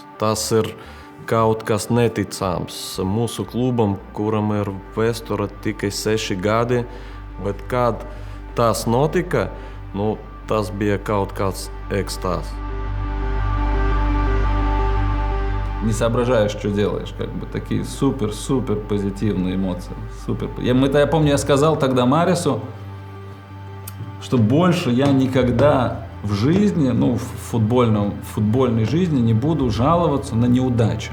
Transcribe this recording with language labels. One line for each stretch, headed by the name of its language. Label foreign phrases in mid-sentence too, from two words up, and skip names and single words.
Latvian: Tas ir kaut kas neticams mūsu klubam, kuram ir vēsture tikai 6 gadi, bet kad tas notika, tas bija kaut kāds ekstāzs.
Russian: Не соображаешь, что делаешь, такие супер позитивные эмоции. Супер. Я помню, я сказал тогда Марису, что больше я никогда в жизни, в футбольной жизни не буду жаловаться на неудачи.